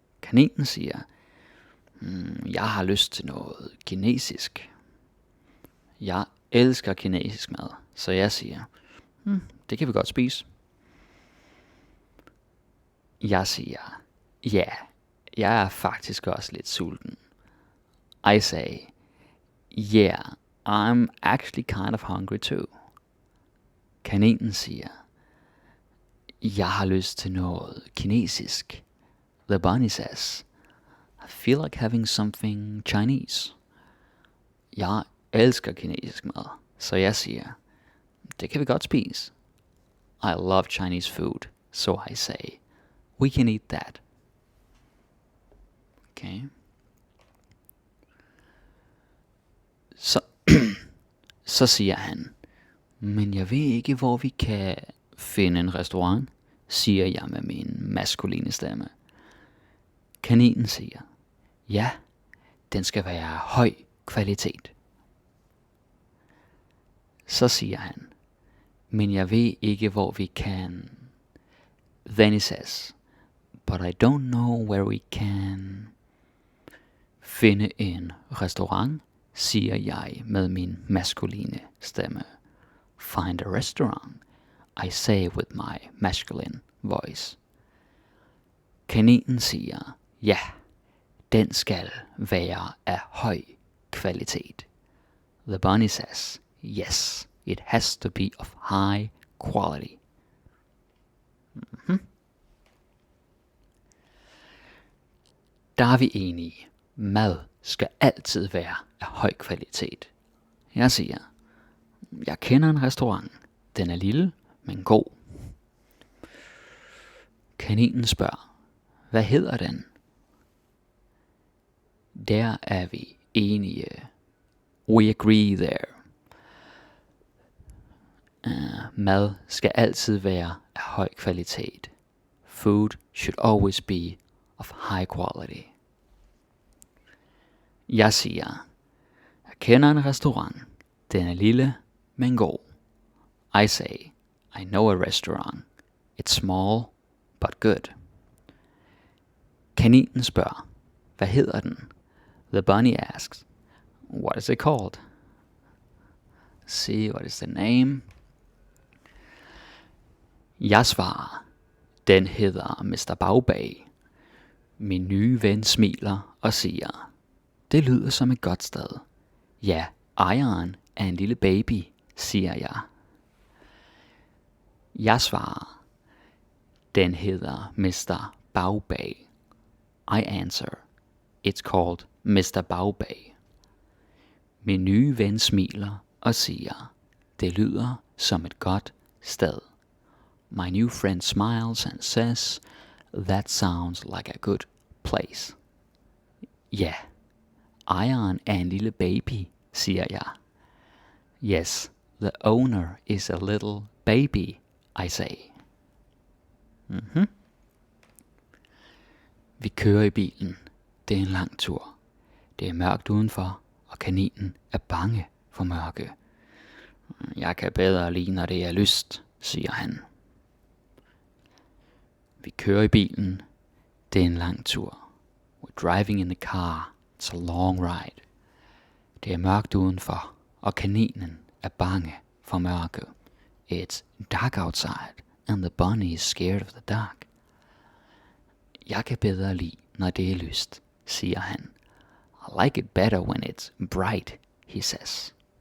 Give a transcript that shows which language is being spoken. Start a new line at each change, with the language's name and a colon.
Danish: Kaninen siger, jeg har lyst til noget kinesisk. Jeg elsker kinesisk mad, så jeg siger, det kan vi godt spise. Jeg siger, ja, jeg er faktisk også lidt sulten.
English: I say, yeah, I'm actually kind of hungry too.
Danish: Kaninen siger, jeg har lyst til noget kinesisk.
English: The bunny says, I feel like having something Chinese.
Danish: Jeg elsker kinesisk mad, så jeg siger, det kan vi godt spise.
English: I love Chinese food, so I say, we can eat that. Okay.
Danish: Så siger han, men jeg ved ikke, hvor vi kan finde en restaurant, siger jeg med min maskuline stemme. Kaninen siger, ja, den skal være af høj kvalitet. Så siger han, men jeg ved ikke, hvor vi kan.
English: Then he says, but I don't know where we can.
Danish: Finde en restaurant, siger jeg med min maskuline stemme.
English: Find a restaurant, I say with my masculine voice.
Danish: Kaninen siger, ja, den skal være af høj kvalitet.
English: The bunny says, yes, it has to be of high quality.
Danish: Der er vi enige. Mad skal altid være af høj kvalitet. Jeg siger, jeg kender en restaurant. Den er lille, men god. Kaninen spørger, hvad hedder den? Der er vi enige.
English: We agree there.
Danish: Mad skal altid være af høj kvalitet.
English: Food should always be of high quality.
Danish: Jeg siger, jeg kender en restaurant. Den er lille, men god.
English: I say, I know a restaurant. It's small, but good.
Danish: Kaninen spørger, hvad hedder den?
English: The bunny asks, what is it called? See, what is the name?
Danish: Jeg svarer, den hedder Mr. Bagbag. Min nye ven smiler og siger, det lyder som et godt sted. Ja, ejeren er en lille baby, siger jeg. Jeg svarer, den hedder Mr.
English: Bagbag. I answer, it's called Mr. Bagbag.
Danish: Min nye ven smiler og siger, det lyder som et godt sted.
English: My new friend smiles and says, that sounds like a good place.
Danish: Ja, ejeren er en lille baby, siger jeg.
English: Yes, the owner is a little baby, I say.
Danish: Vi kører i bilen. Det er en lang tur. Det er mørkt udenfor, og kaninen er bange for mørke. Jeg kan bedre lide, når det er lyst, siger han. Vi kører i bilen. Det er en lang tur.
English: We're driving in the car. It's a long ride.
Danish: Det er mørkt udenfor, og kaninen er bange for mørke.
English: It's dark outside, and the bunny is scared of the dark.
Danish: Jeg kan bedre lide, når det er lyst, siger han.
English: I like it better when it's bright, he says.